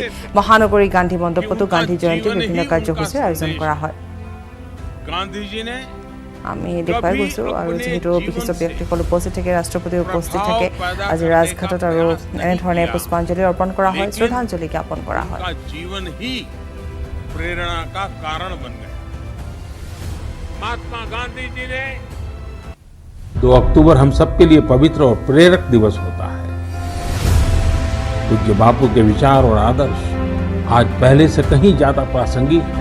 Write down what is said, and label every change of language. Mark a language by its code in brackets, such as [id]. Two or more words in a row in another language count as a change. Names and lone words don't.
[as] মহানগৰী গান্ধী মণ্ডপতো গান্ধী জয়ন্তীৰ বিভিন্ন কাৰ্যসূচীৰ আয়োজন কৰা হয়। আমি দেখুৱাই গৈছোঁ, আৰু যিহেতু বিশিষ্ট ব্যক্তিসকল উপস্থিত থাকে, ৰাষ্ট্ৰপতি উপস্থিত থাকে, আজি ৰাজঘাটত আৰু এনেধৰণে পুষ্পাঞ্জলি অৰ্পণ কৰা হয়, শ্ৰদ্ধাঞ্জলি জ্ঞাপন কৰা হয়। [hi] महात्मा गांधी जी ने 2 अक्टूबर हम सबके लिए पवित्र और प्रेरक दिवस होता है। पूज्य बापू के विचार और आदर्श आज पहले से कहीं ज्यादा प्रासंगिक है।